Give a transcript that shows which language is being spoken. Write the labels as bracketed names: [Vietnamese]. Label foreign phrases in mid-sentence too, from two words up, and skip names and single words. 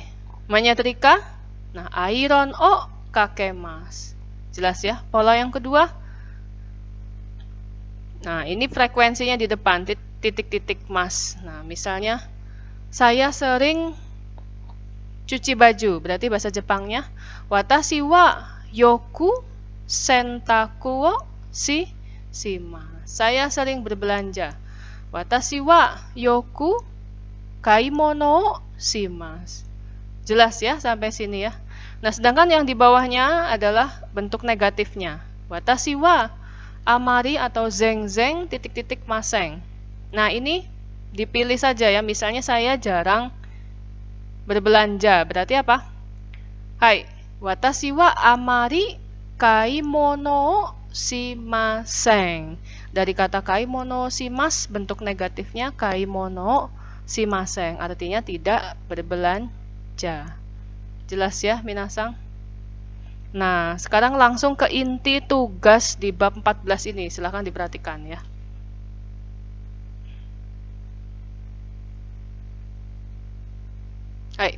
[Indonesian] Menyetrika. Nah, [Japanese] iron o kakemasu. [Indonesian] Jelas ya. Pola yang kedua. Nah, ini frekuensinya di depan, titik-titik mas. Nah, misalnya saya sering cuci baju, berarti bahasa Jepangnya [Japanese] watashi wa yoku sentaku wo shima. [Indonesian] Saya sering berbelanja. [Japanese] Watashi wa yoku kaimono wo shimasu. [Indonesian] Jelas ya sampai sini ya. Nah, sedangkan yang di bawahnya adalah bentuk negatifnya. [Japanese] Watashi wa amari [Indonesian] atau zeng titik-titik maseng. Nah, ini dipilih saja ya. Misalnya saya jarang berbelanja. Berarti apa? Hai, [Japanese] watashi wa amari kaimono shimasen. [Indonesian] Dari kata [Japanese] kaimono shimas, [Indonesian] bentuk negatifnya [Japanese] kaimono shimasen. [Indonesian] Artinya tidak berbelanja. Jelas ya, minasang? Nah, sekarang langsung ke inti tugas di bab 14 ini. Silahkan diperhatikan ya. Hai.